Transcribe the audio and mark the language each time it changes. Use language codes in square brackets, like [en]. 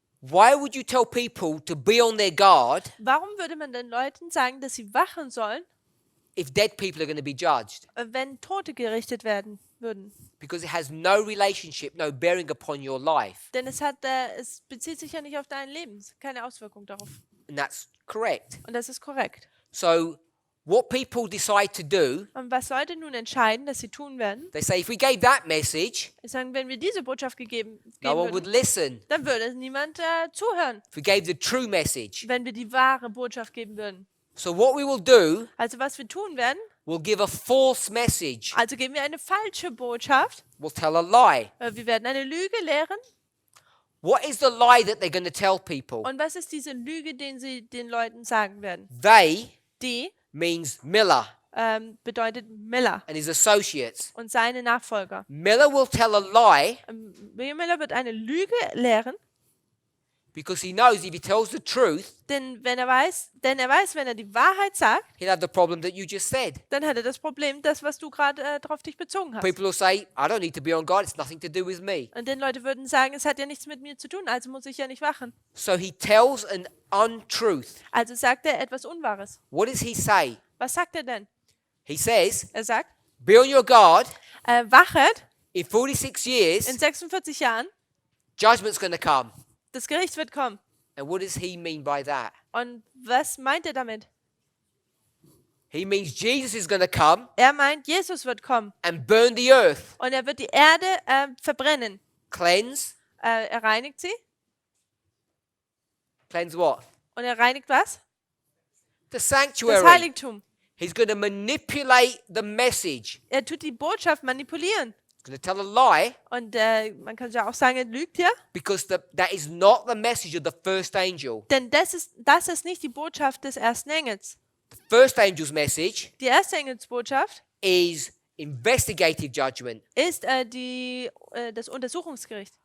[en] Why would you tell people to be on their guard [de] Warum würde man den Leuten sagen, dass sie wachen sollen, [en] if dead people are going to be judged? [de] wenn Tote gerichtet werden würden? [en] Because it has no relationship, no bearing upon your life. [de] Denn es bezieht sich ja nicht auf dein Leben, keine Auswirkung darauf. [en] And that's correct. [de] Und das ist korrekt. [en] So what people decide to do, [de] Und was Leute nun entscheiden, dass sie tun werden? [en] they say, if we gave that message, [de] Sie sagen, wenn wir diese Botschaft geben [en] no one would [de] würden, [en] listen. [de] dann würde niemand zuhören, [en] If we gave the true message. [de] wenn wir die wahre Botschaft geben würden. [en] So what we will do, [de] Also was wir tun werden, [en] we'll give a false message. [de] also geben wir eine falsche Botschaft, [en] We'll tell a lie. [de] wir werden eine Lüge lehren, [en] What is the lie that they're going to tell people? [de] Und was ist diese Lüge, den sie den Leuten sagen werden? [en] They [de] Die [en] means Miller [de] bedeutet Miller [en] and his associates. [de] und seine Nachfolger. [en] Miller will tell a lie [de] William Miller wird eine Lüge lehren, [en] because he knows if he tells the truth, [de] denn er weiß, wenn er die Wahrheit sagt, [en] he'll have the problem that you just said. [de] dann hat er das Problem, das, was du gerade darauf dich bezogen hast. [en] People will say, I don't need to be on guard, it's nothing to do with me. [de] Und den Leute würden sagen, es hat ja nichts mit mir zu tun, also muss ich ja nicht wachen. [en] So he tells an untruth. [de] Also sagt er etwas Unwahres. [en] What does he say? [de] Was sagt er denn? [en] He says, [de] Er sagt, [en] be on your guard. [de] wachet, [en] In 46 years, [de] in 46 Jahren, [en] judgment's going to come. [de] das Gericht wird kommen. [en] And what does he mean by that? [de] Und was meint er damit? [en] He means Jesus is going to come [de] Er meint, Jesus wird kommen [en] and burn the earth. [de] und er wird die Erde verbrennen. [en] Cleanse. [de] Er reinigt sie. [en] Cleanse what? [de] Und er reinigt was? [en] The [de] Das [en] sanctuary. [de] Heiligtum. [en] He's going to manipulate the message. [de] Er tut die Botschaft manipulieren. [en] He's going to tell a lie [de] Und man kann ja auch sagen, er lügt hier. [en] because that is not the message of the first angel. [de] Denn das ist nicht die Botschaft des ersten Engels. [en] The first angel's message [de] Die erste Engelsbotschaft [en] is investigative judgment. [de] ist das Untersuchungsgericht.